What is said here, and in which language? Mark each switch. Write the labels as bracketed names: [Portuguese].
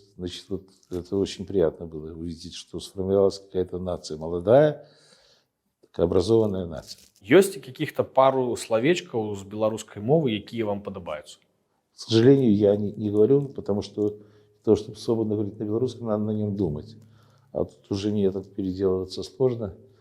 [Russian] Значит, вот это очень приятно было увидеть, что сформировалась какая-то нация молодая, такая образованная нация. [Belarusian] Ёсць [Russian] каких-то пару [Belarusian] словечкаў з беларускай мовы, якія вам падабаюцца? [Russian] К сожалению, я не говорю, потому что то, чтобы свободно говорить на белорусском, надо на нем думать. А тут уже не этот переделываться сложно.